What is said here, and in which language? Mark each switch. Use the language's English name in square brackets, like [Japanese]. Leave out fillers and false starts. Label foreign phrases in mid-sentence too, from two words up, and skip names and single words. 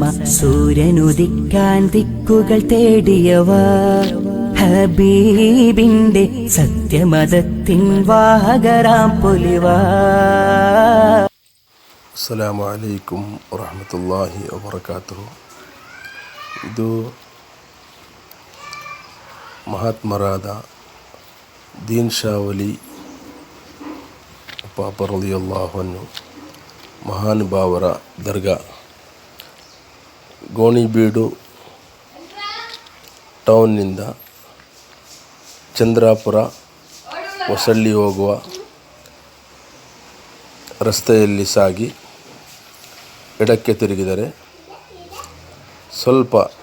[Malayalam] സൂര്യനുദിക്കാൻ ദിക്കുകൾ തേടിയവർ ഹബീബിന്റെ സത്യമതത്തിൻ വാഹകരാം പൊലിവാ. [Arabic] السلام عليكم ورحمة الله وبركاته. [Kannada] ಇದು ಮಹಾತ್ಮರಾದ ದೀನ್ ಶಾ ವಲಿ ಪಾಪ [Arabic] رضي الله عنه [Kannada] ಮಹಾನುಭಾವರ ದರ್ಗಾ, ಗೋಣಿಬೀಡು ಟೌನ್ನಿಂದ ಚಂದ್ರಾಪುರ ಹೊಸಳ್ಳಿ ಹೋಗುವ ರಸ್ತೆಯಲ್ಲಿ ಸಾಗಿ ಎಡಕ್ಕೆ ತಿರುಗಿದರೆ ಸ್ವಲ್ಪ